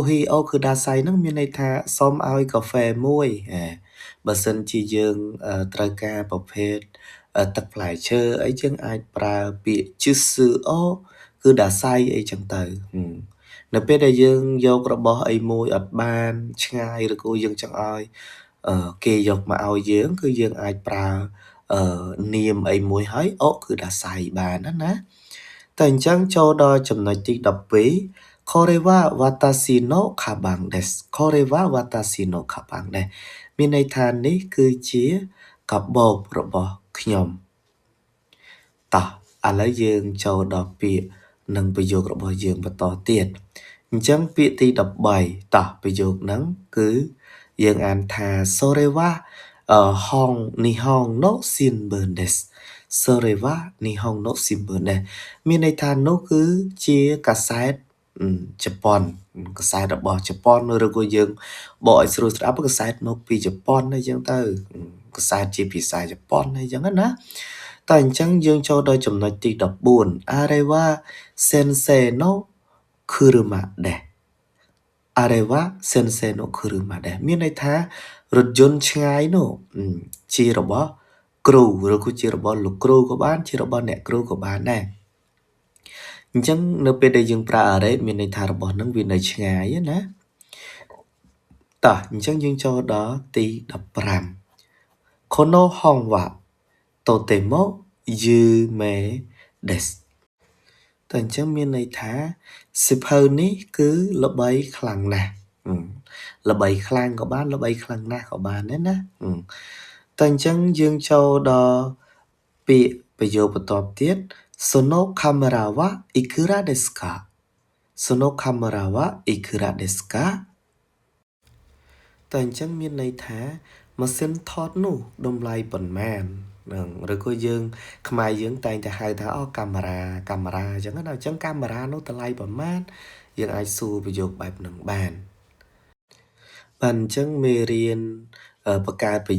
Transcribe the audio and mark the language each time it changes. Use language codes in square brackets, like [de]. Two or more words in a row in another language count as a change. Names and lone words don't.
[ja] ヒーをください [km] ហ្នឹងមានន័យថាសូមឲ្យកាហ្វេមួយបើសិនជាយើងត្រូវការប្រភេទទឹកផ្លែឈើអីយើងអាចប្រើពាក្យ [ja] ジュースをください [km] អីចឹងទៅនៅពេលដែលយើងយករបស់អីមួយអត់បានឆ្ងាយឬក៏យើងចង់ឲ្យគេយកមកឲ្យយើងគឺយើងអាចប្រើនាមអីមួយហើយ [ja] をください [km] បានណាតែអញ្ចឹងចូលដល់ចំណុចទី 12 [ja] これは私のカバンですこれは私のカバンです [km] មានន័យថានេះគឺជាកាបូបរបស់ខ្ញុំតោះឥឡូវយើងចូលដល់ពាក្យនិងប្រយោគរបស់យើងបន្តទៀតអញ្ចឹងពាក្យទី13តោះប្រយោគហ្នឹងគឺយើងអានថា [ja] それは日本の新聞ですそれは日本の新聞です [km] មានន័យថានោះគឺជាកាសែតជប៉ុនកាសែតរបស់ជប៉ុនឬក៏យើងបកឲ្យស្រួលស្ដាប់កាសែតមកពីជប៉ុនអីចឹងទៅកាសែតជាភាសា ជប៉ុនអីចឹងណាតែអញ្ចឹងយើងចូលដល់ចំណុចទី14 [ja] あれは先生の車ですあれは先生の車です [km] មានន័យថារថយន្តឆ្ងាយនោះ ជារបស់គ្រូឬក៏ជារបស់លោកគ្រូក៏បានជារបស់អ្នកគ្រូក៏បានដែរអញ្ចឹងនៅពេលដែលយើងប្រើ អារ៉េមានន័យថារបស់ហ្នឹងវានៅឆ្ងាយណាតោះអញ្ចឹងយើងចូលដល់ទី 15 [ja] この本はとても有名です [km] តែអញ្ចឹងមានន័យថាសិភៅនេះគឺល្បីខ្លាំងណាស់ល្បីខ្លាំងក៏បានល្បីខ្លាំងណាស់ក៏បានដែរណាតែអញ្ចឹងយើងចូលដល់ពាក្យប្រយោគបន្ទាប់ទៀត [ja] そのカメラはいくらですかそのカメラはいくらですか [km] តែអញ្ចឹងមានន័យថាម៉ាស៊ីនថតនោះតម្លៃប៉ុន្មានឬក៏យើងខ្មែរយើងតែងតែហៅថាកាមេរ៉ាអញ្ចឹងណាអញ្ចឹង កាមេរ៉ានោះតម្លៃប៉ុន្មានយើងអាចសួរប្រយោគបែបហ្នឹងបានបាទអញ្ចឹងមេរៀនបង្កើតប្រ